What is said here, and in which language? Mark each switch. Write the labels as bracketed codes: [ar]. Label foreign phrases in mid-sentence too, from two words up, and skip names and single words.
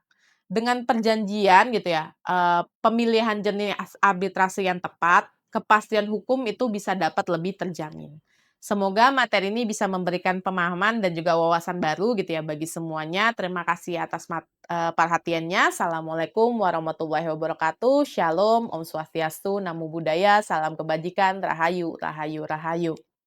[id] Dengan perjanjian gitu ya, pemilihan jenis arbitrase yang tepat, kepastian hukum itu bisa dapat lebih terjamin. Semoga materi ini bisa memberikan pemahaman dan juga wawasan baru gitu ya bagi semuanya. Terima kasih atas perhatiannya. [ar] السلام عليكم ورحمة الله وبركاته. [id] Shalom, [sa] ॐ स्वस्ति अस्तु, [pi] Namo Buddhaya, [id] salam kebajikan, Rahayu, Rahayu, Rahayu.